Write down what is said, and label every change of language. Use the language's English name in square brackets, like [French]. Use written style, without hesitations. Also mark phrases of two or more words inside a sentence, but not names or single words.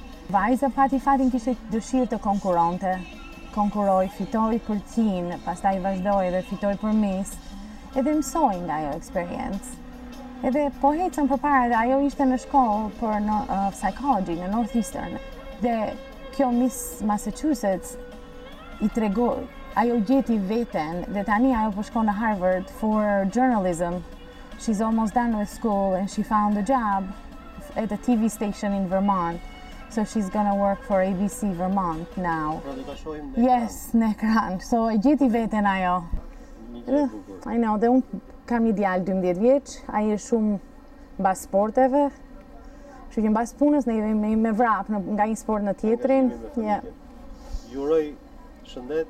[Albanian] Vajza pati fatin kishte dëshirë të konkuronte. Konkuroj, fitoj për tin, pastaj vazhdoj dhe fitoj për Miss, edhe mësoj nga ajo eksperiencë. Edhe po hecën përpara dhe ajo ishte në shkollë për psychology në Northeastern. Dhe kjo Miss Massachusetts i tregoi, ajo gjeti veten dhe tani ajo po shkon në Harvard [English] for journalism. She's almost done with school and she found a job at a TV station in Vermont. So she's gonna work for ABC Vermont now. [Albanian] Pra do ta shohim në Yes, në ekran. So e gjeti veten ajo. [English] I know, [Albanian] dhe unë kam një djalë 12 vjeç, ai është shumë mbas sporteve. Kështu që mbas punës ne jemi me vrap nga një sport në tjetrin. Ju uroj shëndet.